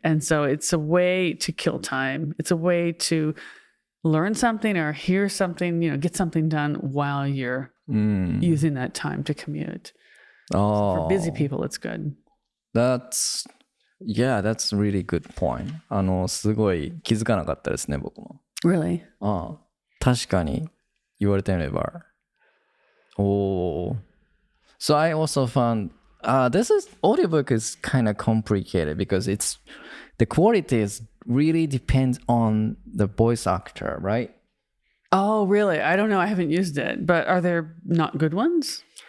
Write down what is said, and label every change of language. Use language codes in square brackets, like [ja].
[en] And so it's a way to kill time. It's a way to learn something or hear something, get something done while you're using that time to commute. So for busy people, it's good. That's really good point. [ja] すごい気づかなかったですね、僕も。 [en] Really? [ja] 確かに言われてみれば。 [en] Oh. So I also found audiobook is kind of complicated because the quality is really depends on the voice actor, right? Oh, really? I don't know. I haven't used it, but are there not good ones?